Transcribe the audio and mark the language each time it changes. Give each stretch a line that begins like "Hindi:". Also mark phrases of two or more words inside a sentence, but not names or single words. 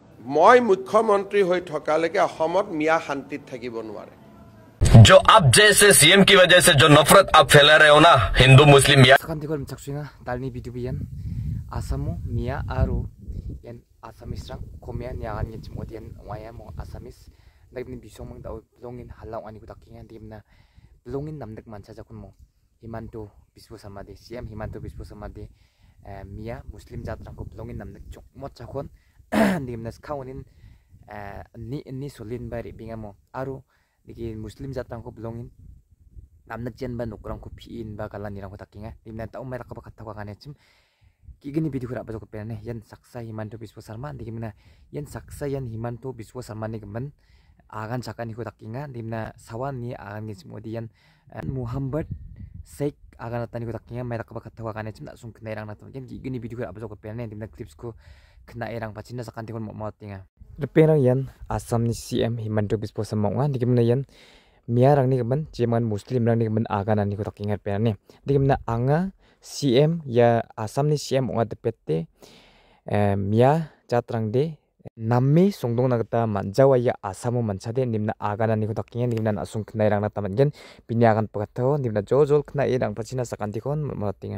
Assamese: মই মুখ্যমন্ত্ৰী হৈ থকালৈকে অসমত মিয়া শান্তিত থাকিব নোৱাৰে।
Hindi: जो आप जैसे सीएम की वजह से जो नफरत आप फैला रहे हो ना हिंदू मुस्लिम मिया
Garo: talni bidubian asamu mia aru yan asamis rang komia nyagan yin chimodian waya mo asamis nagni bisong mang daw longin halaw ani ko takinga dimna longin namdak mancha jakun mo Himanto Biswa Samadi CM Himanto Biswa Samadi mia muslim jatrang ko longin namdak chokmot chakon dimna skawnin ni solin bari bingamo aru diki muslim jatrang ko longin namnak jen ba nokrang ko piin ba kalan nirang ko takinga dimna taw may rakaba katawa kanechim kigini bidu kura bajo ko pene yan saksa Himanto Biswa Sarma dimna yan saksa yan Himanto Biswa Sarma ni gaman agan chakani ko takinga dimna sawan ni agan ngimodian Muhammad Sheikh agan atani ko takinga may rakaba katawa kanechim na sung knairang naton yan kigini bidu kura bajo ko pene dimna clips ko knairang pachinna sakanti kon mo tinga reperang yan Assam ni CM Himanto Biswa Sarma nga digimna yan Mia rang ni gaman jeman muslim rang ni gaman agan ani ko takinga pene digimna anga CM ya Assam ni CM onga depete mia jatrang de nammi songdong nagata manjawa ya Assamu manchade nimna agana ni ko takinga nimna asung knai rang na tamangen binyagan pagatho nimna jojol knai rang pachina sakanti kon matinga